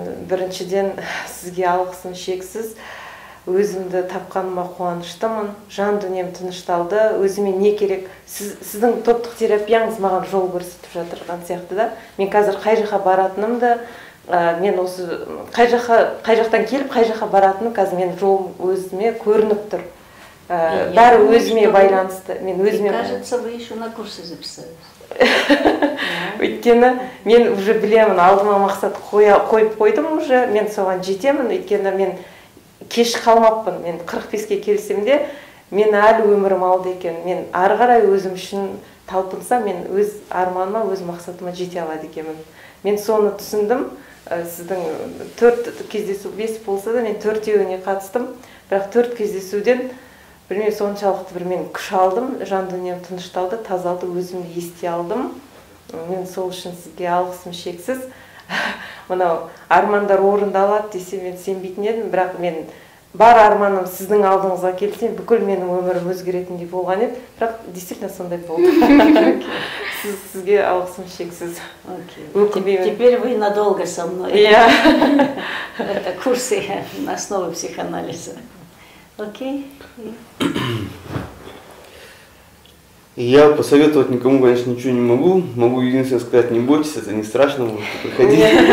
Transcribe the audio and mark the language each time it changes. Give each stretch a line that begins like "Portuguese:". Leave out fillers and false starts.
Kazakh: Біріншіден сізге алғысым шексіз. Өзімді тапқаныма қуаныштымын, жан дүнием тынышталды, өзіме не керек. Сіздің топтық терапияңыз маған жол көрсетіп жатырған сияқты да. Мен қазір қай жаққа баратынымды, мен осы қай жақтан келіп қай жаққа баратыным қазір мен жолым өзіме көрініп тұр. Бәрі өзіме байланысты.
Russian: Мне кажется, вы еще на курсы записались.
Kazakh: Өйткені мен уже білемін, алдыма мақсат қойып қойдым уже, мен соған жетемін, өйткені мен кеш қалмаппын. Мен 45-ке келсем де, мен әлі өмірім алды екен. Мен ары қарай өзім үшін талпынсам, мен өз арманыма, өз мақсатыма жете алады екенмін. Мен соны түсіндім. Сіздің 4 кездесу, 5 болса да, мен 4-еуіне қатыстым. Бірақ 4 кездесуден білмеймін, соншалықты бір мен күш алдым, жан дүнием тынышталды, тазалды, өзімді ести алдым. Мен сол үшін сізге алғысым шексіз. Мынау армандар орындалады десе мен сенбейтін едім, бірақ мен бар арманым сіздің алдыңызға келсем, бүкіл менің өмірім өзгеретіндей болған еді, бірақ действительно сондай болды. Сізге алғысым шексіз.
Russian: Теперь вы надолго со мной. Это курсы на основе психоанализа.
English: Окей?
Russian: Я посоветовать никому, конечно, ничего не могу. Могу единственное сказать, не бойтесь, это не страшно, можете приходить.